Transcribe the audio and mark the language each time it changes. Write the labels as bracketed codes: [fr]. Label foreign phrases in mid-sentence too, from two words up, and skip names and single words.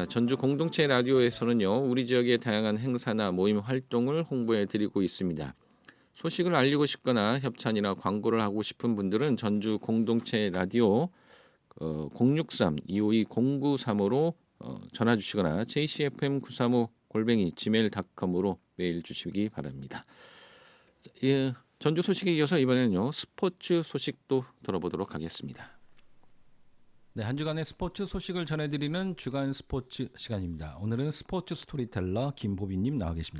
[ko] 전주 공동체 라디오에서는요, 우리 지역의 다양한 행사나 모임 활동을 홍보해 드리고 있습니다. 소식을 알리고 싶거나 협찬이나 광고를 하고 싶은 분들은 전주 공동체 라디오 063-252-0935로 전화 주시거나 jcfm935@gmail.com으로 메일 주시기 바랍니다. 자, 예, 전주 소식에 이어서 이번에는요 스포츠 소식도 들어보도록 하겠습니다. 네, 한 주간의 스포츠 소식을 전해드리는 주간 스포츠 시간입니다. 오늘은 스포츠 스토리텔러 김보빈님 나와 계십니다.